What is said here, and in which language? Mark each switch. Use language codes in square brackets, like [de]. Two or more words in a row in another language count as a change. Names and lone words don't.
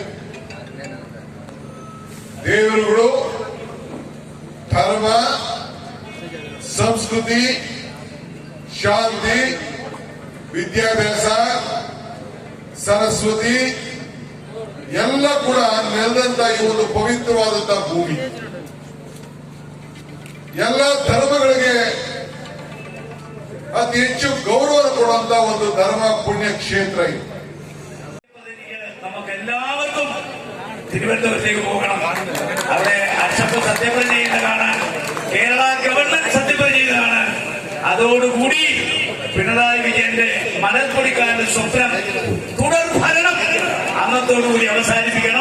[kn] ದೇವರುಗಳು, ಧರ್ಮ, ಸಂಸ್ಕೃತಿ, ಶಾಂತಿ, ವಿದ್ಯಾಭ್ಯಾಸ, ಸರಸ್ವತಿ ಎಲ್ಲ ಕೂಡ ನೆಲೆದಂತ ಈ ಒಂದು ಪವಿತ್ರವಾದಂತಹ ಭೂಮಿ. ಎಲ್ಲ ಧರ್ಮಗಳಿಗೆ ಅತಿ ಹೆಚ್ಚು ಗೌರವ ಕೊಡುವಂತ ಒಂದು ಧರ್ಮ ಪುಣ್ಯ ಕ್ಷೇತ್ರ ಇದು. [ml] നമുക്കെല്ലാവർക്കും തിരുവനന്തപുരത്തേക്ക് പോകണം. അവിടെ അക്ഷപ്പ് സത്യപ്രതിജ്ഞ ചെയ്യുന്ന കാണാൻ, കേരള ഗവൺമെന്റ് സത്യപ്രതിജ്ഞ ചെയ്ത് കാണാൻ, അതോടുകൂടി പിണറായി വിജയന്റെ മലർപ്പൊടിക്കാരന്റെ സ്വപ്നം തുടർ ഭരണം അന്നത്തോടുകൂടി അവസാനിപ്പിക്കണം.